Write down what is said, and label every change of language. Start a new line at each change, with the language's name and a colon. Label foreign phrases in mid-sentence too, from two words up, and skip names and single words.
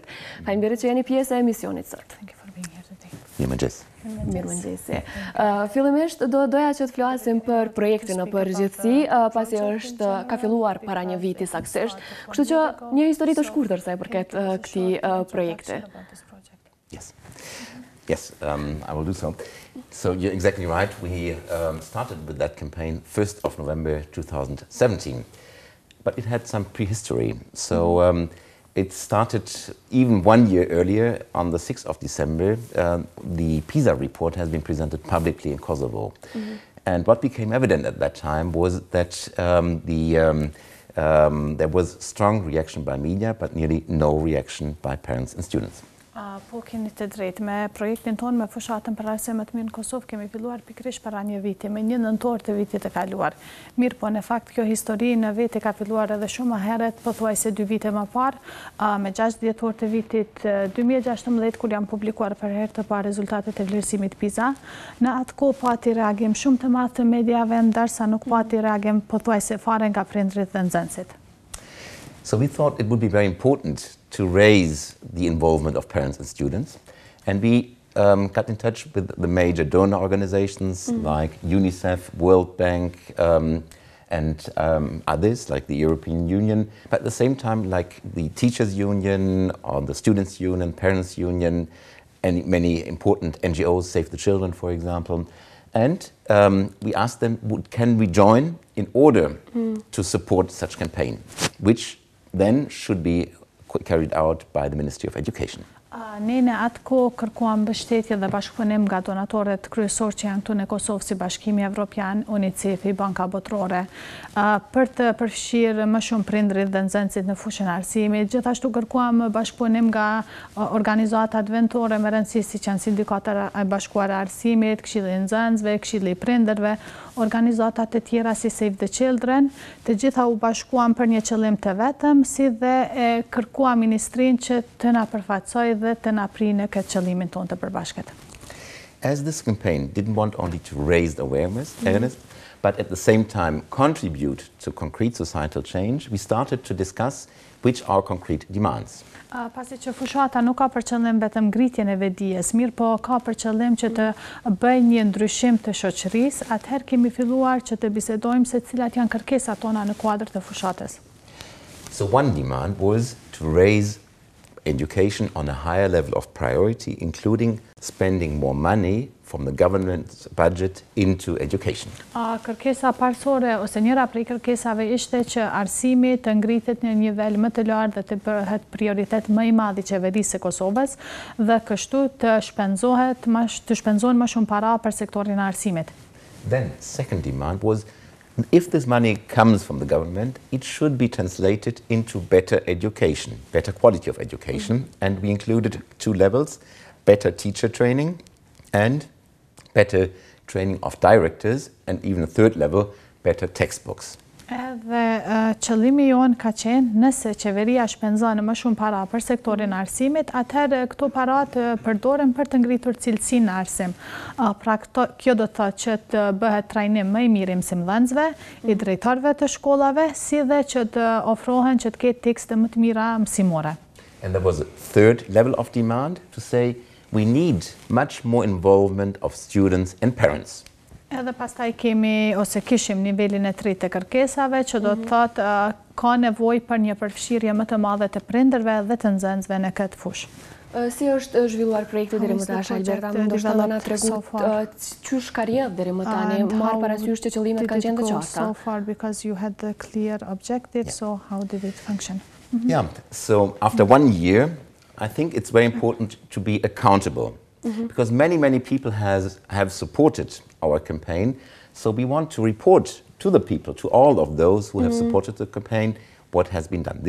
Albanian: Faleminderit që jeni pjesë e emisionit sot. Mirëmëngjes. Mirëmëngjesi. Fillimisht doja që të flasim për projektin në përgjithësi, pasi ka filluar para një viti saktësisht. Kështu që një histori të shkurtër sa i përket këtij projekti.
English: Yes, I will do so. So you're exactly right. We started with that campaign 1st of November 2017, but it had some prehistory. So it started even 1 year earlier, on the 6th of December. The PISA report has been presented publicly in Kosovo. And what became evident at that time was that there was strong reaction by media, but nearly no reaction by parents and students.
Albanian: Po keni të drejtë, me projektin tonë me fushatën për arsim të mirë në Kosovë kemi filluar pikërisht para një viti, me 1 nëntor të vitit të kaluar. Mirë po, në fakt, kjo histori në veti ka filluar edhe shumë më herët, pothuajse 2 vite më parë, me 6 dhjetor të vitit 2016, kur janë publikuar për herë të parë rezultatet e vlerësimit PISA. Në atë kohë pati reagim shumë të madh të mediave, ndërsa nuk pati reagim pothuajse fare nga prindërit dhe nxënësit.
English: So we thought it would be very important to raise the involvement of parents and students, and we got in touch with the major donor organizations like UNICEF, World Bank, and others like the European Union, but at the same time like the Teachers Union or the Students Union, Parents Union, and many important NGOs, Save the Children, for example. And we asked them, can we join in order to support such campaign, which then should be carried out by the Ministry of Education.
Albanian: Ne në atë kohë kërkuam mbështetje dhe bashkëpunim nga donatorët kryesor që janë këtu në Kosovë, si Bashkimi Evropian, UNICEF, Banka Botërore, për të përfshirë më shumë prindërit dhe nxënësit në fushën e arsimit. Gjithashtu kërkuam bashkëpunim nga organizatat vendore me rëndësi, siç janë Sindikata e Bashkuara e Arsimit, Këshilli i Nxënësve, Këshilli i Prindërve, organizatat e tjera si Save the Children, të gjitha u bashkuam për një qëllim të vetëm, si dhe kërkuam ministrinë që të na përfaqësojë dhe të na prinë këtë qëllimin tonë të përbashkët.
English: As this campaign didn't want only to raise the awareness, but at the same time contribute to concrete societal change, we started to discuss which are concrete demands.
Albanian: Pasi që fushata nuk ka për qëllim vetëm ngritjen e vedijes, mirë po ka për qëllim që të bëjë një ndryshim të shoqërisë, atëherë kemi filluar që të bisedojmë se cilat janë kërkesat tona në kuadër të fushatës.
English: So one demand was to raise education on a higher level of priority, including spending more money from the government's budget into education.
Albanian: Kërkesa parësore ose njëra prej kërkesave ishte që arsimi të ngritet në një nivel më të lartë dhe të bëhet prioritet më i madh i qeverisë së Kosovës dhe kështu të shpenzohen më shumë para për sektorin e arsimit.
English: Then second demand was, if this money comes from the government, it should be translated into better education, better quality of education, and we included 2 levels, better teacher training and better training of directors, and even a 3rd level, better textbooks.
Albanian: Edhe qëllimi jonë ka qenë, nëse qeveria shpenzon më shumë para për sektorin e arsimit, atëherë këto para të përdoren për të ngritur cilësinë në arsim. Pra kjo do të thotë që të bëhet trajnim më i mirë i mësimdhënësve, i drejtorëve të shkollave, si dhe që të ofrohen që të ketë tekste më të mira mësimore.
English: And there was a 3rd level of demand to say we need much more involvement of students and parents.
Albanian: Edhe pastaj kemi ose kishim nivelin e 3 të kërkesave, që do të thotë ka nevojë për një përfshirje më të madhe të prindërve dhe të nxënësve në këtë fushë. Si është zhvilluar projekti deri më tash, Alberta? Ndoshta do na tregu çush ka rrjedhur deri më tani, marr parasysh që qëllimet kanë qenë të qarta.
English: So far, because you had the clear objective, so how did it function? Yeah, so after 1 year, I think it's very important to be accountable. Because many people have supported our campaign, so we want to report to the people, to all of those who have supported the campaign, what has been done.